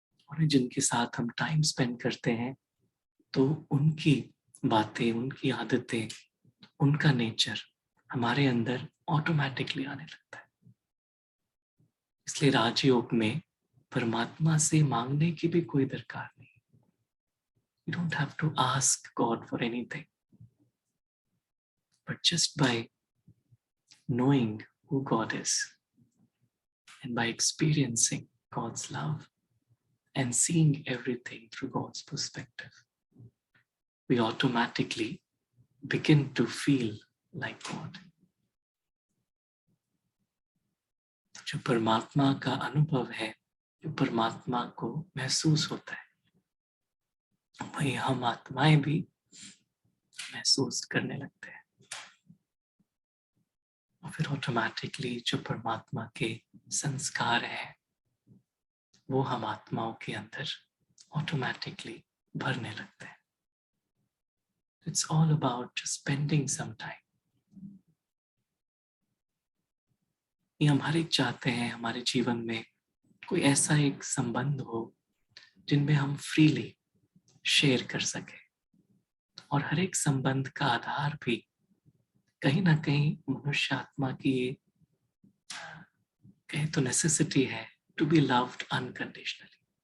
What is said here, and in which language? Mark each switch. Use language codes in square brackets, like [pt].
[hi] और जिनके साथ हम टाइम स्पेंड करते हैं तो उनकी बातें, उनकी आदतें, उनका नेचर हमारे अंदर ऑटोमेटिकली आने लगता है। इसलिए राजयोग में परमात्मा से मांगने की भी कोई दरकार नहीं। [en] You don't have to ask God for anything. But just by knowing who God is and by experiencing God's love and seeing everything through God's perspective, we automatically begin to feel like God. [hi] जो परमात्मा का अनुभव है, जो परमात्मा को महसूस होता है, वही हम आत्माएं भी महसूस करने लगते हैं। और फिर ऑटोमेटिकली जो परमात्मा के संस्कार है वो हम आत्माओं के अंदर ऑटोमेटिकली भरने लगते हैं। [en] It's all about just spending some time. [hi] ये हम हर एक चाहते हैं हमारे जीवन में कोई ऐसा एक संबंध हो जिनमें हम फ्रीली शेयर कर सके। और हर एक संबंध का आधार भी कहीं ना कहीं मनुष्य आत्मा की ये कहीं तो नेसेसिटी है [en] To be loved unconditionally.